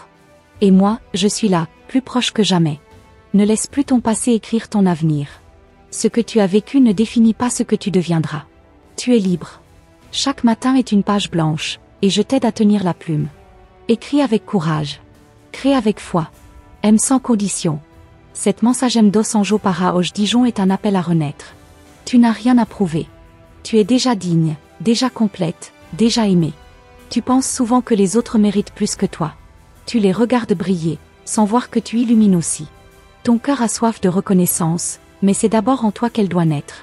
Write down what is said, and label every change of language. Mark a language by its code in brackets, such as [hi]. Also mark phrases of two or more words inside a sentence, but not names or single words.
[fr] Et moi, je suis là, plus proche que jamais. Ne laisse plus ton passé écrire ton avenir. Ce que tu as vécu ne définit pas ce que tu deviendras. Tu es libre. Chaque matin est une page blanche, et je t'aide à tenir la plume. Écris avec courage. Crée avec foi. Aime sans condition. Cette [pt] mensagem dos anjo para hoje [fr] Dijon est un appel à renaître. Tu n'as rien à prouver. Tu es déjà digne, déjà complète, déjà aimée. Tu penses souvent que les autres méritent plus que toi. Tu les regardes briller, sans voir que tu illumines aussi. Ton cœur a soif de reconnaissance, mais c'est d'abord en toi qu'elle doit naître.